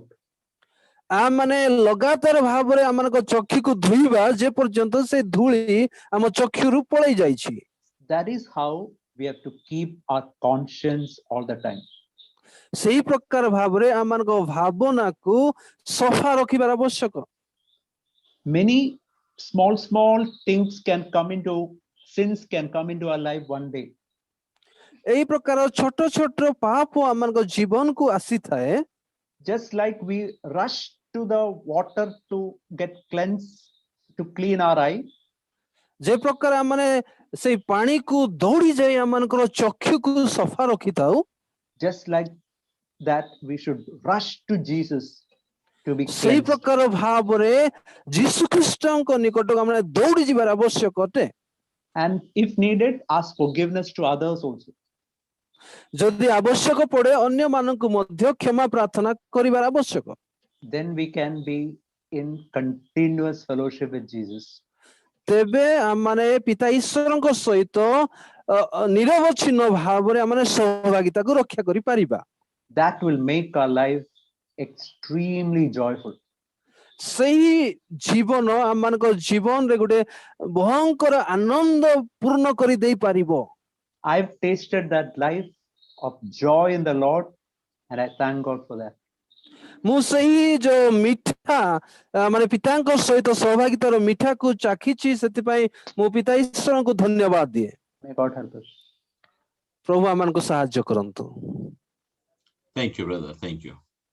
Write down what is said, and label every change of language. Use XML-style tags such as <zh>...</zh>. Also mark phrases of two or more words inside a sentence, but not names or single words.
<or>ଆମମାନେ ଲଗାତାର ଭାବରେ ଆମମାନଙ୍କ ଚକ୍ଷୁକୁ ଧୋଇବା ଯେ ପର୍ଯ୍ୟନ୍ତ ସେ ଧୂଳି ଆମ ଚକ୍ଷୁରୁ ପଳେଇ ଯାଇଛି।</or> <en>That is how we have to keep our conscience all the time.</en> <or>ସେହି ପ୍ରକାର ଭାବରେ ଆମମାନଙ୍କ ଭାବନାକୁ ସଫା ରଖିବାର ଆବଶ୍ୟକ।</or> <en>Many small things sins can come into our life one day.</en> <or>ଏହି ପ୍ରକାର ଛୋଟ ଛୋଟ ପାପ ଆମମାନଙ୍କ ଜୀବନକୁ ଆସିଥାଏ।</or> <en>Just like we rush to the water to get cleansed, to clean our eye,</en> <or>ଯେ ପ୍ରକାର ଆମେ ସେଇ ପାଣିକୁ ଦୌଡ଼ି ଯାଇ ଆମମାନଙ୍କର ଚକ୍ଷୁକୁ ସଫା ରଖିଥାଉ,</or> <en>just like that we should rush to Jesus to be</en> <or>ସେହି</or> <en>cleansed.</en> <or>ପ୍ରକାର ଭାବରେ ଯୀଶୁ ଖ୍ରୀଷ୍ଟଙ୍କ ନିକଟକୁ ଆମେ ଦୌଡ଼ି ଯିବାର ଆବଶ୍ୟକ ଅଟେ।</or> <en>And if needed, ask forgiveness to others also.</en> <or>ଯଦି ଆବଶ୍ୟକ ପଡ଼େ ଅନ୍ୟମାନଙ୍କୁ ମଧ୍ୟ କ୍ଷମା ପ୍ରାର୍ଥନା କରିବାର ଆବଶ୍ୟକ।</or> <en>Then we can be in continuous fellowship with Jesus.</en> <or>ତେବେ ଆମେ ପିତା ଈଶ୍ୱରଙ୍କ ସହିତ ନିରବଚ୍ଛିନ୍ନ ଭାବରେ ଆମେ ସହଭାଗିତାକୁ ରକ୍ଷା କରିପାରିବା।</or> <en>That will make our life extremely joyful.</en> <or>ସେହି ଜୀବନ ଆମମାନଙ୍କ ଜୀବନରେ ଗୋଟେ ଭୟଙ୍କର ଆନନ୍ଦ ପୂର୍ଣ୍ଣ କରି ଦେଇପାରିବ।</or> <en>I've tasted that life of joy in the Lord, and I thank God for that.</en> <or>ମୁଁ ସେହି ଯୋଉ ମିଠା ମାନେ ପିତାଙ୍କ ସହିତ ସହଭାଗିତାର ମିଠାକୁ ଚାଖିଛି, ସେଥିପାଇଁ ମୁଁ ପିତା ଈଶ୍ୱରଙ୍କୁ ଧନ୍ୟବାଦ ଦିଏ।</or> <en>May God help us.</en> <or>ପ୍ରଭୁ ଆମମାନଙ୍କୁ ସାହାଯ୍ୟ କରନ୍ତୁ।</or> <en>Thank you, brother. Thank you.</en>